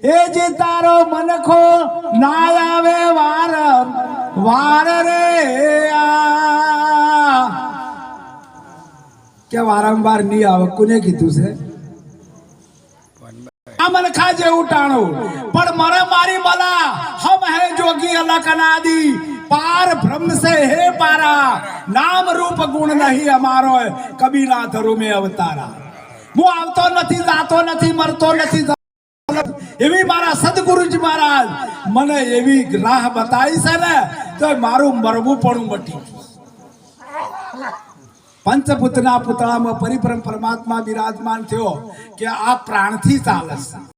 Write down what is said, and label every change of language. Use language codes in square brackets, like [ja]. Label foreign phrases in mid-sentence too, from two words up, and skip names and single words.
[gu] એ જે તારો મનખો ના આવે વાર વાર રે આ કે વારંવાર નહીં આવે કોને કીધું છે આ મનખા જેવું ટાણું પણ [hi] मरे मारी बला हम हैं जोगी अलख अनादि पार ब्रह्म से हैं पारा नाम रूप गुण नहीं हमारो कबीरा धरु में अवतारा [gu] હું આવતો નથી જાતો નથી મરતો નથી એવી મારા સદગુરુજી મહારાજ મને એવી રાહ બતાવી છે ને તો મારું મરવું પણ મટી પંચભૂતના પુતળામાં પરિબ્રહ્મ પરમાત્મા બિરાજમાન થયો કે આ પ્રાણથી ચાલે છે